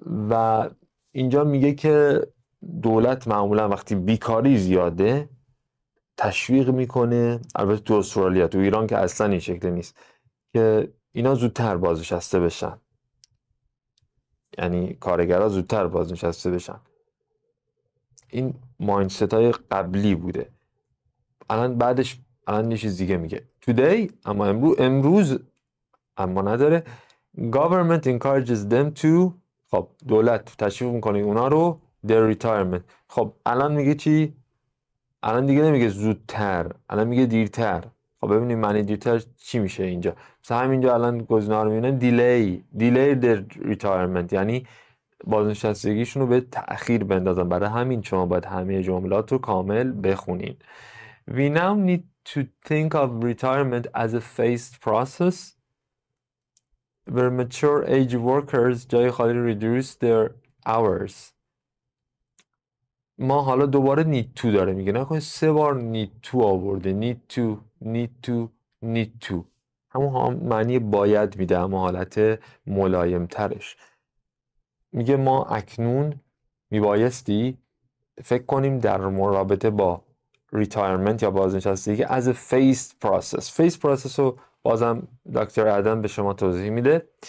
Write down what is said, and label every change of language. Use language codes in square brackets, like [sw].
[fa] و اینجا میگه که دولت معمولا وقتی بیکاری زیاده تشویق میکنه، البته تو استرالیا، تو ایران که اصلا این شکل نیست، که اینا زودتر بازنشسته بشن، یعنی کارگرها زودتر بازنشسته بشن. این مایندست های قبلی بوده. الان بعدش الان یه چیز دیگه میگه today، اما امروز اما نداره. [en] government encourages them to، [fa] خب دولت تشویق میکنه اونا رو [en] their retirement. [fa] خب الان میگه چی؟ الان دیگه نمیگه زودتر، الان میگه دیرتر. خب ببینیم معنی دیرتر چی میشه اینجا. مثلا همینجا الان گزینه‌ها رو میبینن [en] delay their retirement، [fa] یعنی بازنشستگیشون رو به تأخیر بندازن. برای همین شما باید همه جملات رو کامل بخونین. [en] We now need to think of retirement as a phased process where mature age workers [fa] جای خالی [en] reduce their hours. [fa] ما حالا دوباره need to داره میگه، نکنید 3 بار need to آورده. need to همون معنی باید میده، اما حالت ملایم ترش. میگه ما اکنون میبایستی فکر کنیم در رابطه با retirement یا بازنشستگی [en] as a phased process [fa] رو بازم دکتر ادم به شما توضیح میده.